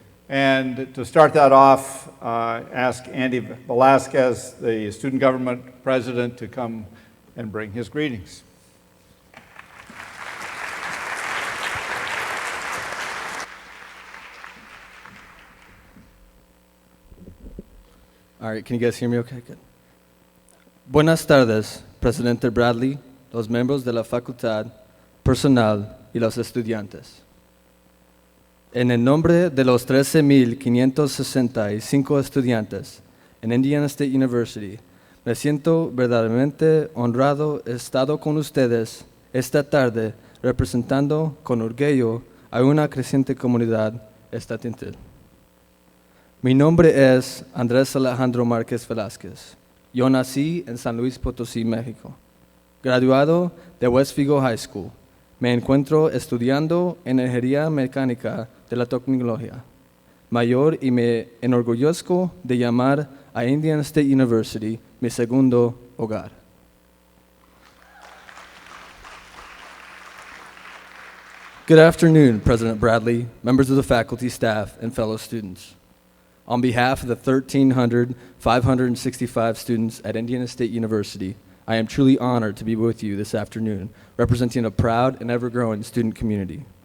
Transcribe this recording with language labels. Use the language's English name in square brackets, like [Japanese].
[English] And to start that off, ask Andy Velasquez, the student government president, to come and bring his greetings. All right, can you guys hear me okay? Good. [Spanish] Buenas tardes, Presidente Bradley, los miembros de la facultad, personal y los estudiantes. En el nombre de los 13,565 estudiantes en Indiana State University, me siento verdaderamente honrado de estar con ustedes esta tarde representando con orgullo a una creciente comunidad estudiantil. Mi nombre es Andrés Alejandro Márquez Velázquez. Yo nací en San Luis Potosí, México. Graduado de West Vigo High School, me encuentro estudiando ingeniería mecánica de la tecnología mayor y me enorgullezco de llamar a Indiana State University mi segundo hogar. [English] Good afternoon, President Bradley, members of the faculty, staff, and fellow students. On behalf of the 1,565 students at Indiana State University, I am truly honored to be with you this afternoon, representing a proud and ever-growing student community.